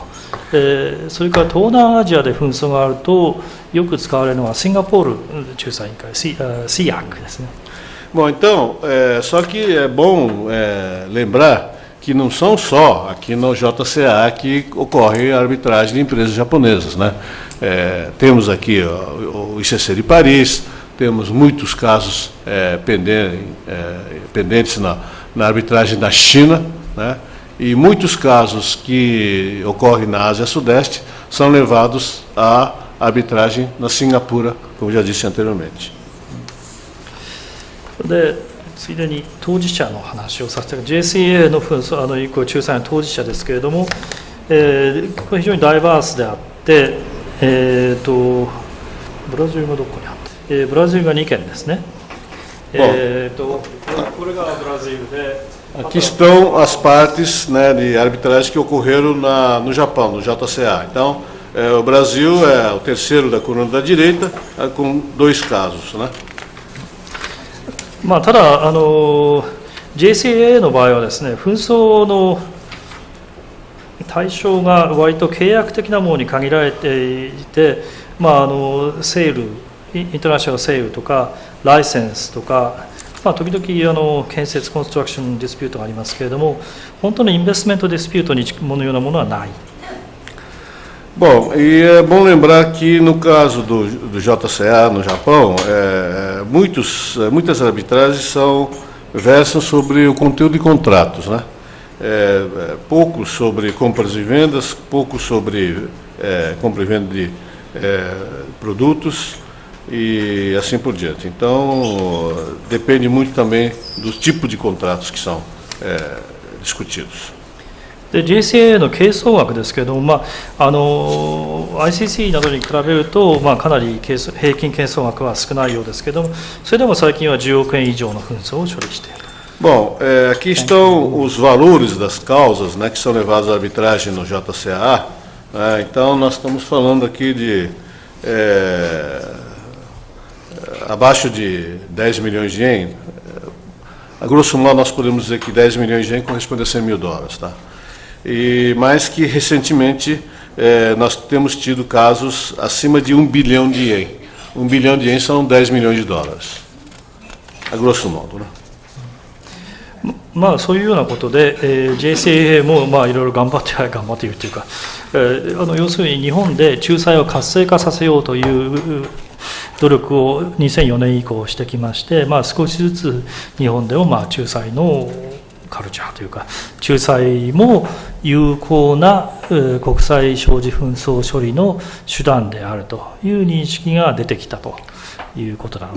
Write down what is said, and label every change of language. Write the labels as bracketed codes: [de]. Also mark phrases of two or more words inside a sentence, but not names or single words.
[ja] それから東南アジアで紛争があるとよく使われるのはシンガポール仲裁委員会 CIAC ですね。 [pt] Bom, então, só que é bom lembrar que não são só aqui no JCA que ocorre a arbitragem de empresas japonesas, né? Temos aqui o ICC de Paris, temos muitos casos pendentes na arbitragem da China, né? E muitos casos que ocorrem na Ásia Sudeste são levados à arbitragem na Singapura, como já disse anteriormente. [ja] でついでに当事者の話をさせて、JCA の紛争仲裁の当事者ですけれども、これ非常にダイバースであって、ブラジルがどこにあって、ブラジルが2件ですね。これがブラジルで。 [pt] Aqui estão as partes, né, de arbitragem que ocorreram no Japão, no JCA. Então, o Brasil é o terceiro da coluna da direita, com 2 casos, né? [ja] ただJCA の場合はですね、紛争の対象が割と契約的なものに限られていて、セール、 [en] international sale [ja] とかライセンスとか、時々建設 [en] construction dispute [ja] がありますけれども、本当の [en] investment dispute [ja] のようなものはない。 [pt] Bom, e é bom lembrar que no caso do JCA no Japão, muitas arbitragens versam sobre o conteúdo de contratos, né? Pouco sobre compras e vendas, pouco sobre compra e venda de produtos e assim por diante. Então, depende muito também do tipo de contratos que são discutidos. [ja] で JCA の係争額ですけれども、ICC などに比べると、かなり平均係争額は少ないようですけれども、それでも最近は10億円以上の紛争を処理している。 [pt] Bom, aqui estão os valores das causas, né, que são levadas à arbitragem no JCA. Então, nós estamos falando aqui de abaixo de 10 milhões de ien. A grosso modo, nós podemos dizer que 10 milhões de ien corresponde a $100 mil, tá? Mas que recentemente nós temos tido casos acima de 1 bilhão de ien. 1 bilhão de ien são 10 milhões de dólares, a grosso modo, né? [ja] そういうようなことで、JCA もいろいろ頑張っているというか、要するに日本で仲裁を活性化させようという努力を2004年以降してきまして、少しずつ日本でも仲裁のカルチャーというか、仲裁も有効な国際商事紛争処理の手段であるという認識が出てきたということなのです。